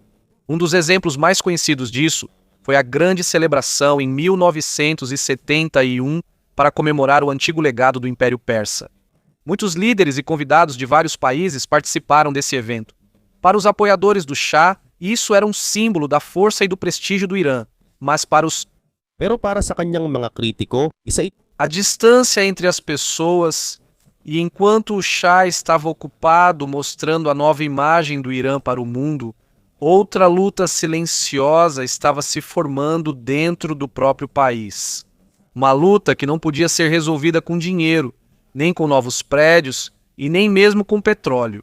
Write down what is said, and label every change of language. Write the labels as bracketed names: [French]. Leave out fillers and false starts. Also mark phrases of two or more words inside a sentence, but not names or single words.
[Portuguese] Um dos exemplos mais conhecidos disso foi a grande celebração em 1971 para comemorar o antigo legado do Império Persa. Muitos líderes e convidados de vários países participaram desse evento. Para os apoiadores do Shah, isso era um símbolo da força e do prestígio do Irã, mas [Filipino] Pero para sa kanyang mga kritiko, [Portuguese] a distância entre as pessoas, e enquanto o Shah estava ocupado mostrando a nova imagem do Irã para o mundo, outra luta silenciosa estava se formando dentro do próprio país. Uma luta que não podia ser resolvida com dinheiro, nem com novos prédios e nem mesmo com petróleo.